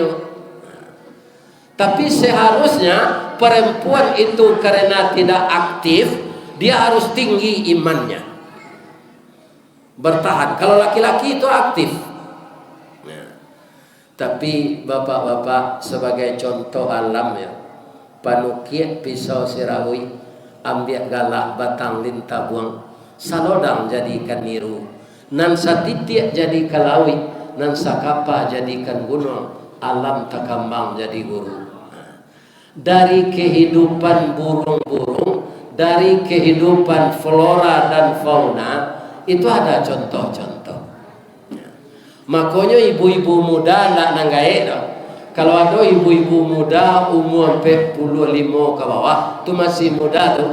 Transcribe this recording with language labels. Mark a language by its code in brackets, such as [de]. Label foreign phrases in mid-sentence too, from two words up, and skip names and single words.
[id] Tapi seharusnya perempuan itu karena tidak aktif, dia harus tinggi imannya, bertahan. Kalau laki-laki itu aktif. Nah, tapi bapak-bapak sebagai contoh alam ya, [min] panukiat pisau sirawi, ambil galak batang lintah buang, salodang jadikan niru, nan satitiak jadi kalawi, nan sakapa jadikan gunung, alam takambang jadi guru. [id] Dari kehidupan burung-burung, dari kehidupan flora dan fauna, itu ada contoh-contoh. Makanya ibu-ibu muda nak nanggae dah. Kalau ada ibu-ibu muda umur 45 ke bawah, tu masih muda tu.